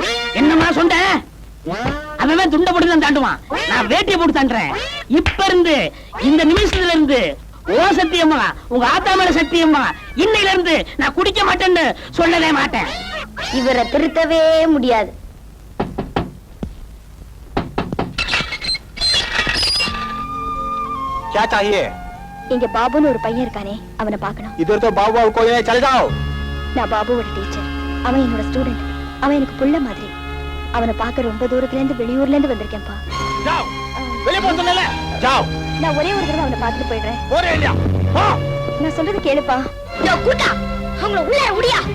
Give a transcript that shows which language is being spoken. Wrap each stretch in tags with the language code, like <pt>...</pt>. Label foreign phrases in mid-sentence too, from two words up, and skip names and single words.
<ta>என்னமா சொன்னேன்? அவன் துண்டை போட்டு தான் தாண்டுவான், நான் வேட்டியை போட்டு தாண்டுறேன். இப்ப இருந்து இந்த நிமிஷத்துல இருந்து ஓ சத்தியம்மா, உங்க ஆத்தா மேல சத்தியம்மா, இன்னையில இருந்து நான் குடிக்க மாட்டேன்னு சொல்லவே மாட்டேன். இவரை திருத்தவே முடியாது.</ta> <hi>क्या चाहिए?</hi> <ta>இங்க பாபுன்னு ஒரு பையன் இருக்கானே, அவனை பார்க்கணும்.</ta> <hi>इधर तो बाबू बाबू कोई नहीं, चले जाओ.</hi> <ta>நான் பாபுவோட டீச்சர், அவன் என்னோட ஸ்டூடெண்ட். அவன் எனக்கு புள்ள மாதிரி. அவனை பார்க்க ரொம்ப தூரத்துல இருந்து, வெளியூர்ல இருந்து வந்திருக்கேன்ப்பா. जाओ, வெளிய போ சொன்னல. जाओ. நான் ஒரே ஒரு தடவை அவனை பார்த்துட்டு போயிடுறேன். போறே இல்லையா? போ. நான் சொல்றது கேளுப்பா. யோ கூட்டா, அவங்கள உள்ள உடியா.</ta>